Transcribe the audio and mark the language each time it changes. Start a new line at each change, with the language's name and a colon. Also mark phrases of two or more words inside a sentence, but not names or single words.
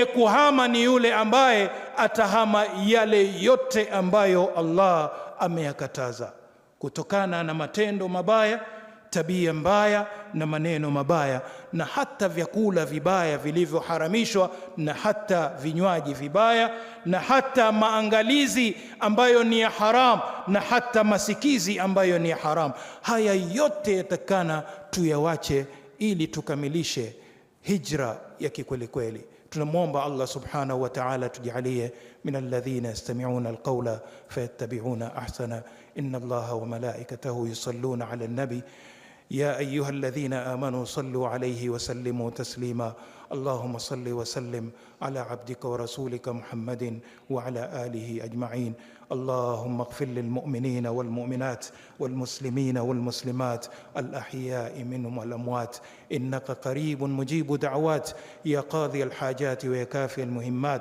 Swahili: kuhama ni yule ambaye atahama yale yote ambayo Allah ameyakataza, kutokana na matendo mabaya, tabia mbaya na maneno mabaya, na hata vyakula vibaya vilivyoharamishwa, na hata vinywaji vibaya, na hata maangalizi ambayo ni ya haram, na hata masikizi ambayo ni ya haram. Haya yote yatakana tuyawache ili tukamilishe hijra ya kikweli kweli. Tunamwomba Allah
Arabic: سبحانه وتعالى
Swahili: tujalie
Arabic: من الذين يستمعون القول فيتبعون أحسنه. إن الله وملائكته يصلون على النبي يا أيها الذين آمنوا صلوا عليه وسلموا تسليما. اللهم صل وسلم على عبدك ورسولك محمد وعلى آله أجمعين. اللهم اغفر للمؤمنين والمؤمنات والمسلمين والمسلمات الأحياء منهم والأموات، إنك قريب مجيب دعوات، يا قاضي الحاجات ويا كافي المهمات.